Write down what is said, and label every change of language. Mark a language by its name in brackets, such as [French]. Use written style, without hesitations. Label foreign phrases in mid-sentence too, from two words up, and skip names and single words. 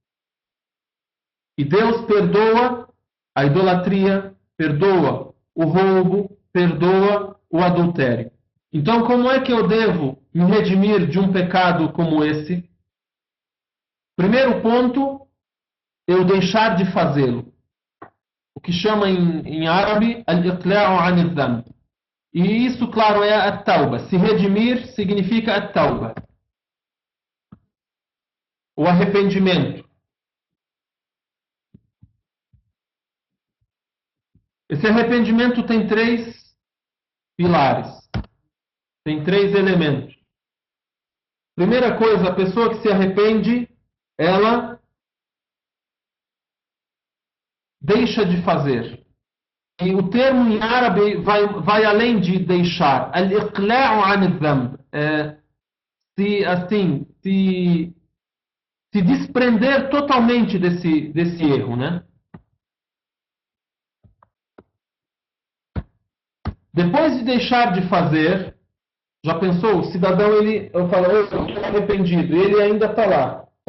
[Portuguese] E Deus perdoa a idolatria, perdoa o roubo, perdoa o adultério. Então, como é que eu devo me redimir de um pecado como esse? Primeiro ponto, eu deixar de fazê-lo. O que chama em árabe [Arabic] الإقلاع عن الذنب. [Portuguese] E isso, claro, é a tauba. Se redimir significa a tauba. O arrependimento. Esse arrependimento tem 3 pilares. Tem 3 elementos. Primeira coisa, a pessoa que se arrepende, ela deixa de fazer. E o termo em árabe vai além de deixar. [Arabic] الإقلاع عن الذنب. [Portuguese] Se desprender totalmente desse erro, né? Depois de deixar de fazer, já pensou? O cidadão, eu falo, eu estou arrependido, e ele ainda está lá.